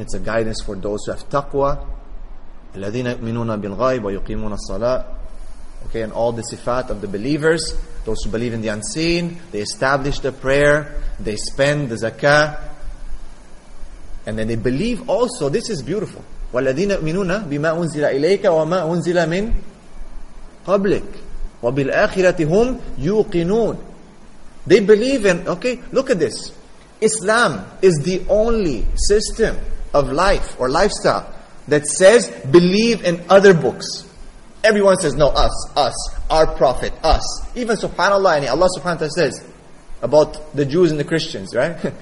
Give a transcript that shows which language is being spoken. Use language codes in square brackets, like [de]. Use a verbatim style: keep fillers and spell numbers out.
[en] It's a guidance for those who have taqwa. [ar] Alladhina yu'minuna bil ghaib wa yuqimuna as-salat. [en] Okay, and all the sifat of the believers, those who believe in the unseen, they establish the prayer, they spend the zakah, and then they believe also, this is beautiful, [ar] والذين يؤمنون بما أنزل إليك وما أنزل من قبلك وبالآخرة هم يوقنون. [en] They believe in, okay, look at this. Islam is the only system of life or lifestyle that says believe in other books. Everyone says, no, us, us, our prophet, us. Even subhanAllah, Allah subhanahu wa ta'ala says about the Jews and the Christians, right?